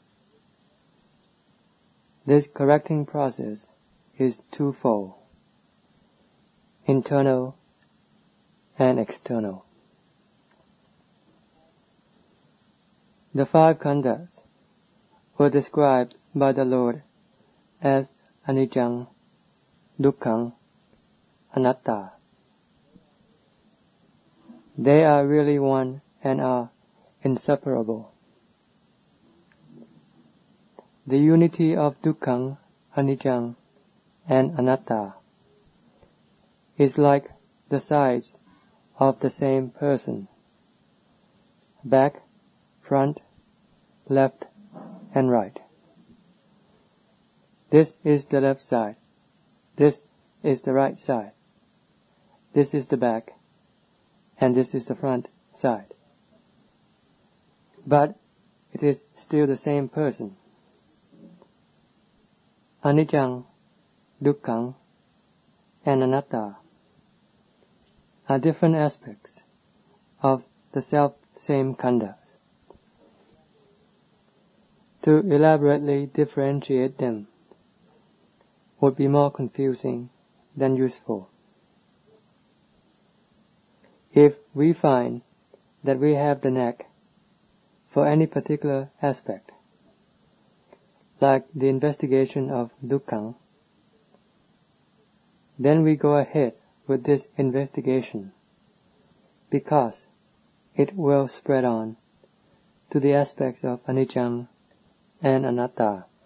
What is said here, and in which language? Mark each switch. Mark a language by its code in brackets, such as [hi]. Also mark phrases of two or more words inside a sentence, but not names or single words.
[en] This correcting process is twofold, internal and external. The 5 khandhas were described by the Lord as [pi] anicca, dukkha, anatta. [en] They are really one and are inseparable. The unity of [pi] dukkha, anicca, [en] and anatta is like the sides of the same person, back, front, left, and right. This is the left side. This is the right side. This is the back, and this is the front side. But it is still the same person. [pi] Anicca, dukkha, [en] and anatta are different aspects of the self-same khandhas. To elaborately differentiate them would be more confusing than useful. If we find that we have the knack for any particular aspect, like the investigation of dukkha, then we go ahead with this investigation, because it will spread on to the aspects of anicca and anatta.